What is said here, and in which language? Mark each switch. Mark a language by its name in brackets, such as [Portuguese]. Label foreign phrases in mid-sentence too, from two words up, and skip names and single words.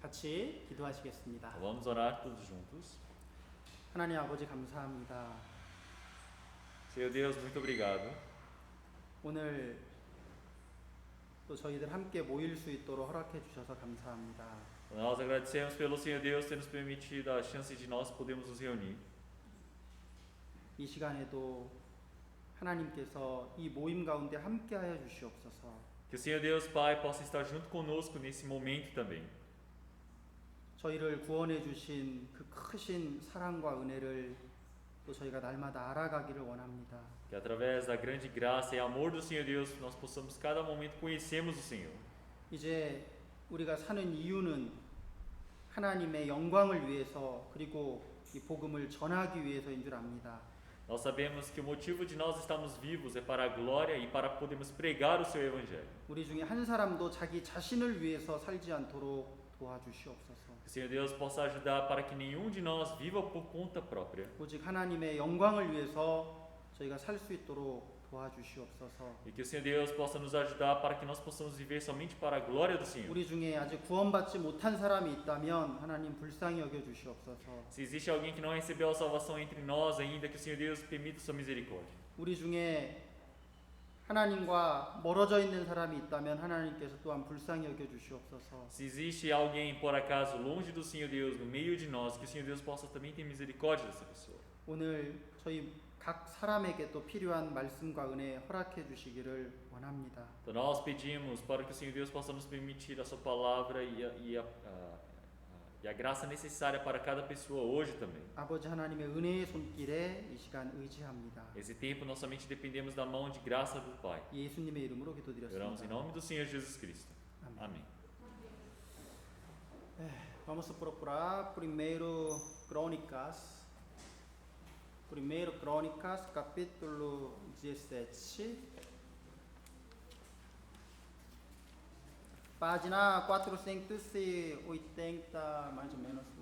[Korean] 같이 기도하시겠습니다. [Portuguese] Vamos orar todos juntos. [Korean] 하나님 아버지 감사합니다. [Portuguese] Senhor Deus, muito obrigado. [Korean] 오늘 또 저희들 함께 모일 수 있도록 허락해 주셔서 감사합니다. [Portuguese] Nós agradecemos pelo Senhor Deus ter nos permitido a chance de nós podermos nos reunir. [Korean] 이 시간에도 하나님께서 이 모임 가운데 함께하여 주시옵소서. [Portuguese] Que o Senhor Deus Pai possa estar junto conosco nesse momento também. [Korean] 저희를 구원해 주신 그 크신 사랑과 은혜를 또 저희가 날마다 알아가기를 원합니다. [Portuguese] Que através da grande graça e amor do Senhor Deus nós possamos cada momento conhecermos o Senhor. [Korean] 이제 우리가 사는 이유는 하나님의 영광을 위해서 그리고 이 복음을 전하기 위해서인 줄 압니다. [Portuguese] Nós sabemos que o motivo de nós estarmos vivos é para a glória e para podermos pregar o seu evangelho. [Korean] 우리 중에 한 사람도 자기 자신을 위해서 살지 않도록 도와주시옵소서. [Portuguese] Que o Senhor Deus possa ajudar para que nenhum de nós viva por conta própria. [Korean] 오직 하나님의 영광을 위해서 저희가 살 수 있도록 도와주시옵소서. [Portuguese] E que o Senhor Deus possa nos ajudar para que nós possamos viver somente para a glória do Senhor. [Korean] 우리 중에 아직 구원받지 못한 사람이 있다면 하나님 불쌍히 여겨 주시옵소서. [Portuguese] Se existe alguém que não recebeu a salvação entre nós ainda, que o Senhor Deus permita sua misericórdia. [Korean] 우리 중에 하나님과 멀어져 있는 사람이 있다면 하나님께서 또한 불쌍히 여겨 주시옵소서. [Portuguese] Se existe alguém por acaso longe do Senhor Deus no meio de nós, que o Senhor Deus possa também ter misericórdia dessa pessoa. [Korean] 오늘 저희 각 사람에게 또 필요한 말씀과 은혜 허락해 주시기를 원합니다. [Portuguese] Então nós pedimos para que o Senhor Deus possa nos permitir a sua palavra e a graça necessária para cada pessoa hoje também. [Korean] 아버지 하나님의 은혜의 손길에 이 시간 의지합니다. [Portuguese] Esse tempo nós somente dependemos da mão de graça do Pai. [Korean] 예수님의 이름으로 [Portuguese] Oramos em [Korean] 기도드렸습니다. [Portuguese] nome do Senhor Jesus Cristo. Amém. Vamos procurar Primeiro Crônicas, capítulo 17. Página 480, mais ou menos, né?